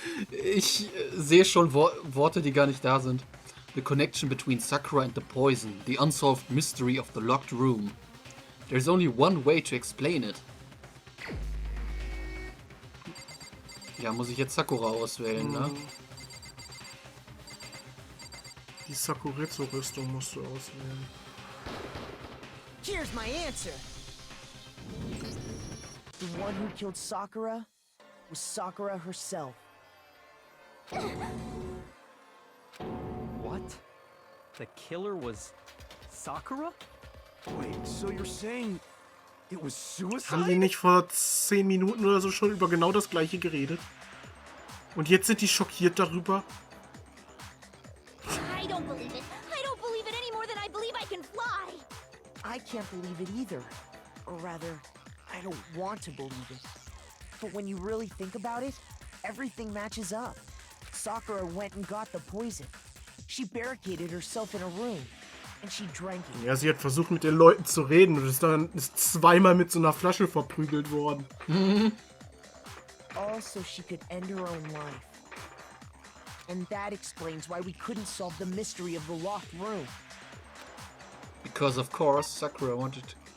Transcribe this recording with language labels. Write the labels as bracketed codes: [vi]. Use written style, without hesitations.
[de] Ich sehe schon Worte, die gar nicht da sind. [en] The connection between Sakura and the poison. The unsolved mystery of the locked room. There's only one way to explain it. [de] Ja, muss ich jetzt Sakura auswählen, ne? Die Sakuretsu-Rüstung musst du auswählen. [en] Here's my answer. The one who killed Sakura was Sakura herself. What? The killer was Sakura? Wait, so you're saying it was suicide? [de] Haben die nicht vor 10 Minuten oder so schon über genau das gleiche geredet? Und jetzt sind die schockiert darüber? [en] I don't believe it. I don't believe it any more than I believe I can fly. I can't believe it either. Or rather, I don't want to believe it. But when you really think about it, everything matches up. Sakura went and got the poison. She barricaded herself in a room. And she drank it. [de] Ja, sie hat versucht mit den Leuten zu reden und ist zweimal mit so einer Flasche verprügelt worden. [en] All so she could end her own life. And that explains why we couldn't solve the mystery of the locked room. Because of course Sakura wanted to...